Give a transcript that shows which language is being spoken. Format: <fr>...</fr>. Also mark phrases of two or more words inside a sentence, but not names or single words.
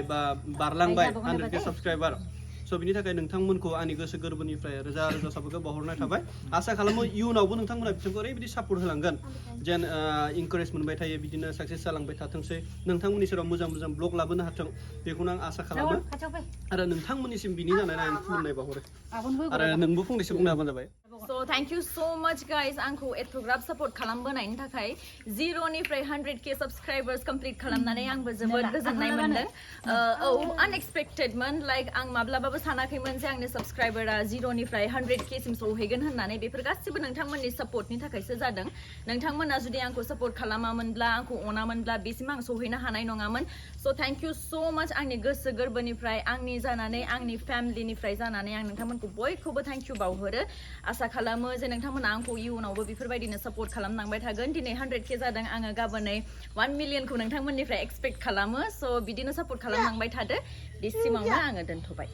<brx>बा बारलांबाय 100K साबस्क्राइबार स' बिनि थाखाय नोंथांमोनखौ आंनि गोसो गोरबोनिफ्राय रोजा रोजा साबायखर बावहरनाय थाबाय आसा खालामो इयुनावबो नोंथांमोना बिथांखौ ओरैबायदि सापर्ट होलांगोन जेन इनकारेज मोनबाय थायो बिदिनो साक्सेस जालांबाय थाथोंसै नोंथांमोननि सेराव मोजां मोजां ब्लग लाबोनो हाथों बेखौनो आं आसा खालामो आरो नोंथांमोननिसिम बिनि जानानै आं खुलुमनाय बावहरो आरो नोंबो फंनैसो बुंनो हाबानो जाबाय</brx> <en>So thank you so much guys</en> <brx>आंखौ एथ'ग्राब सापर्ट खालामबोनायनि थाखाय 0निफ्राय</brx> <en>100K subscribers complete</en> <brx>खालामनानै आंबो जोबोद गोजोननाय मोनदों औ अनएक्सपेक्टेडमोन लाइक आं माब्लाबाबो सानाखैमोन जे आंनि साबस्क्राइबारा 0निफ्राय 100K सिम सहैगोन होननानै बेफोर गासिबो नोंथांमोननि सापर्टनि थाखायसो जादों नोंथांमोना जुदि आंखौ सापर्ट खालामामोनब्ला आंखौ अनामोनब्ला बेसिम आं सहैनो हानाय नङामोन</brx> <en>so thank you so much</en> <brx>आंनि गोसो गोरबोनिफ्राय आंनि जानानै आंनि फेमिलिनिफ्राय जानानै आं नोंथांमोनखौ बयखौबो</brx> <en>thank you</en> <brx>बावहरो आसा खालामो जे नोंथांमोना आंखौ इयुनावबो बेफोरबायदिनो सापर्ट खालामलांबाय थागोन दिनै 100K जादों आङो गाबोनै 1 मिलियनखौ नोंथांमोननिफ्राय एक्सपेक्ट खालामो स' बिदिनो सापर्ट खालामलांबाय थादो बिसिमावनो आङो दोनथ'बाय</brx>